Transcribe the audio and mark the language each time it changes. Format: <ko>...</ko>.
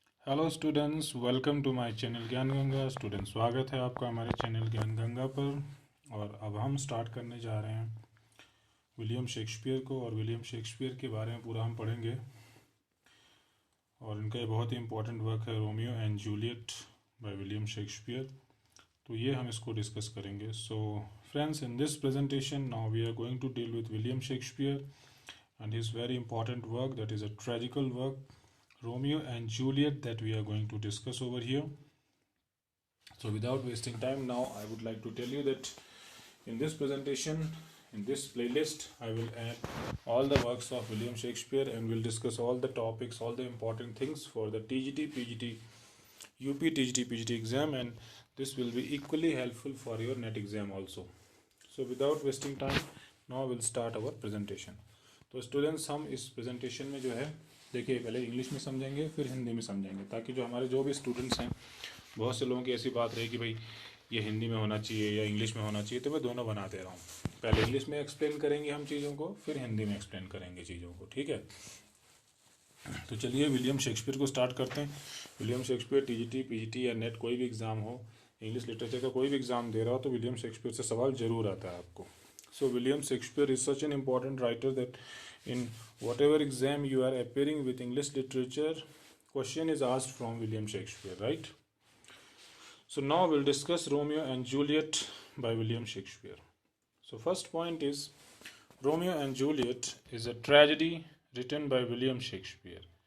<en>hello students, welcome to my channel</en> <hi>ज्ञान Ganga. Student, स्वागत है आपका हमारे चैनल ज्ञान गंगा पर। और अब हम स्टार्ट करने जा रहे हैं विलियम शेक्सपियर को, और विलियम शेक्सपियर के बारे में पूरा हम पढ़ेंगे। और इनका ये बहुत ही इंपॉर्टेंट वर्क है Romeo and Juliet by William Shakespeare. तो ये हम इसको डिस्कस करेंगे।</hi> <en>So friends, in this presentation now we are going to deal with William Shakespeare and his very important work, that is a tragical work, Romeo and Juliet, that we are going to discuss over here. So without wasting time, now I would like to tell you that in this presentation, in this playlist, I will add all the works of William Shakespeare and will discuss all the topics, all the important things for the TGT, PGT, UP, TGT, PGT exam, and this will be equally helpful for your NET exam also. So without wasting time, now we'll start our presentation.</en> <hi>तो students, हम इस presentation में जो है, देखिए, पहले English में समझेंगे फिर हिंदी में समझेंगे, ताकि जो हमारे जो भी स्टूडेंट्स हैं, बहुत से लोगों की ऐसी बात रही कि भाई ये हिंदी में होना चाहिए या इंग्लिश में होना चाहिए, तो मैं दोनों बना दे रहा हूँ। पहले इंग्लिश में एक्सप्लेन करेंगे हम चीज़ों को, फिर हिंदी में एक्सप्लेन करेंगे चीज़ों को, ठीक है। तो चलिए विलियम शेक्सपियर को स्टार्ट करते हैं। विलियम शेक्सपियर TGT, PGT या नेट कोई भी एग्ज़ाम हो, इंग्लिश लिटरेचर का कोई भी एग्ज़ाम दे रहा हो, तो विलियम शेक्सपियर से सवाल जरूर आता है आपको।</hi> <en>So William Shakespeare is such an important writer that in whatever exam you are appearing with English literature, question is asked from William Shakespeare, right? So now we'll discuss Romeo and Juliet by William Shakespeare. So first point is, Romeo and Juliet is a tragedy written by William Shakespeare.</en>